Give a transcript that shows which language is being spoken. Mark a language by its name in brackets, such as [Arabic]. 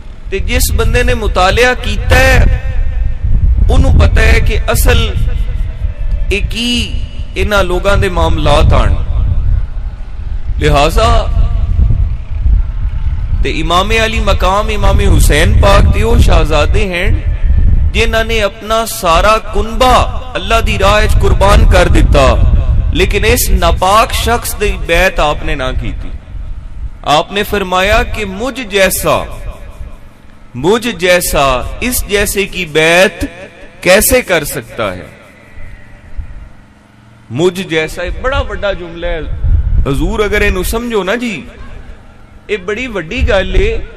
[Punjabi] تے جس بندے نے مطالعہ کیتا ہے انہوں پتہ ہے کہ اصل ایک ہی انہاں لوگاں دے معاملات آن. لہذا تے امام علی مقام امام حسین پاک تے وہ شہزادے ہیں جنہاں نے اپنا سارا کنبہ اللہ دی راہ وچ قربان کر دیتا, لیکن اس ناپاک شخص دی بیعت آپ نے نہ کی تھی. [Urdu] آپ نے فرمایا کہ مجھ جیسا اس جیسے کی بیعت کیسے کر سکتا ہے. مجھ جیسا ایک بڑا بڑا جملہ ہے حضور, [Punjabi] اگر انہوں سمجھو نا جی یہ بڑی وڈی گل ہے.